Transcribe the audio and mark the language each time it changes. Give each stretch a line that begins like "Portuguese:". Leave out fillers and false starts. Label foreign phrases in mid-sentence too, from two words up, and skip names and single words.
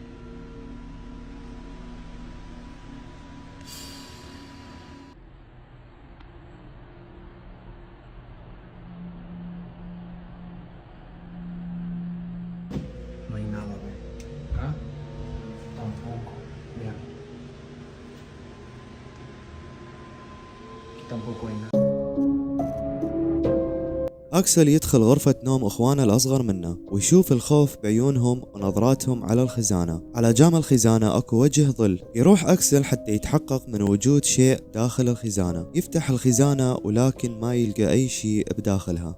Spanish: No hay nada, ¿ve? Acá. Tampoco, vean. Aquí tampoco hay nada.
Arabic: أكسل يدخل غرفة نوم أخوانه الأصغر منه ويشوف الخوف بعيونهم ونظراتهم على الخزانة. على جام الخزانة أكو وجه ظل. يروح أكسل حتى يتحقق من وجود شيء داخل الخزانة. يفتح الخزانة ولكن ما يلقى أي شيء بداخلها.